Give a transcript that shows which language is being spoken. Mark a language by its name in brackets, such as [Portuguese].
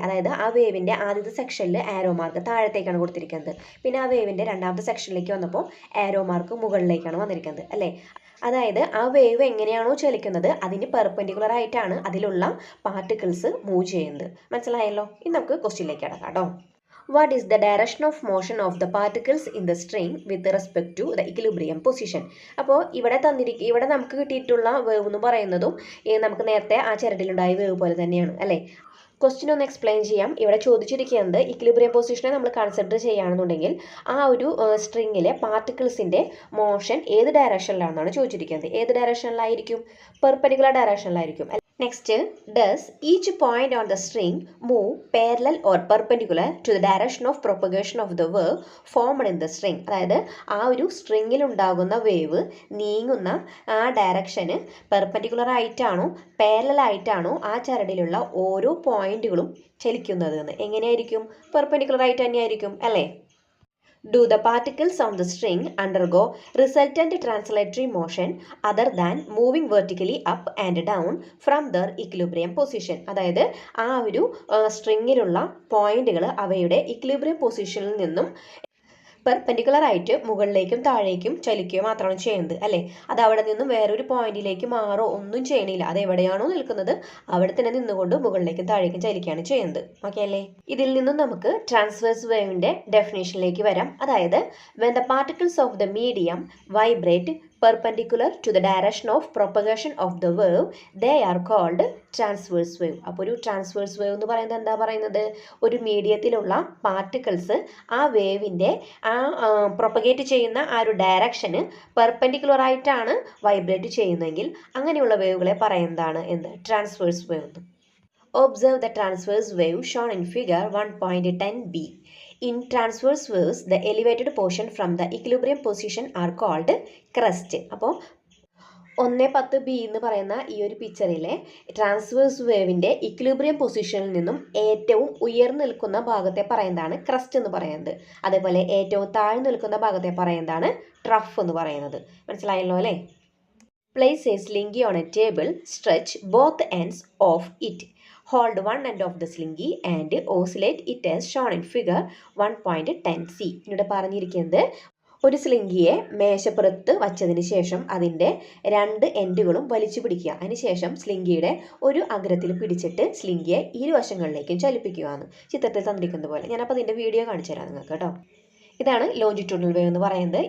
[Malayalam] അതായത് ആ വേവിൻ്റെ ആദ്യത്തെ സെക്ഷനിൽ ആരോ മാർക്ക് താഴത്തേക്കാണ് കൊടുത്തിരിക്കുന്നത്. പിന്നെ ആ വേവിൻ്റെ രണ്ടാമത്തെ സെക്ഷനിലേക്ക് വന്നപ്പോൾ ആരോ മാർക്ക് മുകളിലേക്കാണ് വന്നിരിക്കുന്നത് അല്ലേ. അതായത് ആ വേവ് എങ്ങനെയാണോ ചലിക്കുന്നത് അതിന് പെർപെൻഡിക്കുലർ ആയിട്ടാണ് അതിലുള്ള പാർട്ടിക്കിൾസ് മൂവ് ചെയ്യുന്നത്. മനസ്സിലായല്ലോ. ഇനി നമുക്ക് ക്വസ്റ്റ്യനിലേക്ക് കടക്കാം കേട്ടോ. [English] What is the direction of motion of the particles in the string with respect to the equilibrium position? [Malayalam] അപ്പോൾ ഇവിടെ നമുക്ക് കിട്ടിയിട്ടുള്ള വേവ് എന്ന് പറയുന്നതും നമുക്ക് നേരത്തെ ആ ചരടിലുണ്ടായ വേവ് പോലെ തന്നെയാണ് അല്ലേ. ക്വസ്റ്റ്യൻ ഒന്ന് എക്സ്പ്ലെയിൻ ചെയ്യാം. ഇവിടെ ചോദിച്ചിരിക്കുന്നത് ഇക്വിലിബ്രിയം പൊസിഷനെ നമ്മൾ കൺസിഡർ ചെയ്യുകയാണെന്നുണ്ടെങ്കിൽ ആ ഒരു സ്ട്രിങ്ങിലെ പാർട്ടിക്കിൾസിൻ്റെ മോഷൻ ഏത് ഡയറക്ഷനിലാണെന്നാണ് ചോദിച്ചിരിക്കുന്നത്. ഏത് ഡയറക്ഷനിലായിരിക്കും? Perpendicular ഡയറക്ഷനിലായിരിക്കും. [English] Next, does each point on the string move parallel or perpendicular to the direction of propagation of the wave formed in the string? [Malayalam] അതായത് ആ ഒരു സ്ട്രിങ്ങിൽ ഉണ്ടാകുന്ന വേവ് നീങ്ങുന്ന ആ ഡയറക്ഷന് പെർപെൻഡിക്കുലർ ആയിട്ടാണോ പാരലൽ ആയിട്ടാണോ ആ ചരടിലുള്ള ഓരോ പോയിന്റുകളും ചലിക്കുന്നത് എന്ന്. എങ്ങനെയായിരിക്കും? പെർപെൻഡിക്കുലർ ആയിട്ട് തന്നെയായിരിക്കും അല്ലേ. [English] Do the particles on the string undergo resultant translatory motion other than moving vertically up and down from their equilibrium position? [Malayalam] അതായത് ആ ഒരു സ്ട്രിങ്ങിലുള്ള പോയിന്റുകൾ അവയുടെ ഇക്വിലിബ്രിയം പൊസിഷനിൽ നിന്നും പെർപെൻഡിക്കുലർ ആയിട്ട് മുകളിലേക്കും താഴേക്കും ചലിക്കുക മാത്രമാണ് ചെയ്യുന്നത് അല്ലേ. അത് അവിടെ നിന്നും വേറൊരു പോയിന്റിലേക്ക് മാറോ ഒന്നും ചെയ്യണില്ല. അത് എവിടെയാണോ നിൽക്കുന്നത് അവിടെ തന്നെ നിന്നുകൊണ്ട് മുകളിലേക്കും താഴേക്കും ചലിക്കുകയാണ് ചെയ്യുന്നത്. ഓക്കെ അല്ലേ. ഇതിൽ നിന്നും നമുക്ക് ട്രാൻസ്വേഴ്സ് വേവിൻ്റെ ഡെഫിനേഷനിലേക്ക് വരാം. അതായത് [English] when the particles of the medium vibrate perpendicular to the direction of propagation of the wave they are called transverse wave. [Malayalam] അപ്പോൾ ഒരു ട്രാൻസ്വേഴ്സ് വേവ് എന്ന് പറയുന്നത് എന്താ പറയുന്നത്? ഒരു മീഡിയത്തിലുള്ള പാർട്ടിക്കിൾസ് ആ വേവിൻ്റെ ആ പ്രൊപ്പഗേറ്റ് ചെയ്യുന്ന ആ ഒരു ഡയറക്ഷന് പെർപെൻഡിക്കുലർ ആയിട്ടാണ് വൈബ്രേറ്റ് ചെയ്യുന്നതെങ്കിൽ അങ്ങനെയുള്ള വേവുകളെ പറയുന്നതാണ് എന്ത്? [English] Transverse wave. Observe the transverse wave shown in figure 1.10b. In transverse waves, the elevated portion from the equilibrium position are called crest. [Malayalam] അപ്പോൾ 110b എന്ന് പറയുന്ന ഈ ഒരു പിക്ചറിലെ ട്രാൻസ്വേഴ്സ് വേവിൻ്റെ ഇക്വിലിബ്രിയം പൊസിഷനിൽ നിന്നും ഏറ്റവും ഉയർന്നു നിൽക്കുന്ന ഭാഗത്തെ പറയുന്നതാണ് ക്രസ്റ്റ് എന്ന് പറയുന്നത്. അതേപോലെ ഏറ്റവും താഴ്ന്നു നിൽക്കുന്ന ഭാഗത്തെ പറയുന്നതാണ് ട്രഫ് എന്ന് പറയുന്നത്. മനസ്സിലായല്ലോ അല്ലേ? [English] Place a slingy on a table, stretch both ends of it. Hold one end of the slingy and oscillate it as shown in figure 1.10c. [Malayalam] ഇവിടെ പറഞ്ഞിരിക്കുന്നത് ഒരു സ്ലിംഗിയെ മേശപ്പുറത്ത് വച്ചതിന് ശേഷം അതിൻ്റെ 2 എൻഡുകളും വലിച്ചു പിടിക്കുക. അതിനുശേഷം സ്ലിംഗിയുടെ ഒരു അഗ്രത്തിൽ പിടിച്ചിട്ട് സ്ലിംഗിയെ ഇരുവശങ്ങളിലേക്കും ചലിപ്പിക്കുകയാണ് ചിത്രത്തിൽ തന്നിരിക്കുന്നത് പോലെ. ഞാനപ്പോൾ അതിൻ്റെ വീഡിയോ കാണിച്ചു തരാം നിങ്ങൾക്ക് കേട്ടോ. ഇതാണ് ലോഞ്ചിറ്റ്യൂഡിനൽ വേവ് എന്ന് പറയുന്നത്.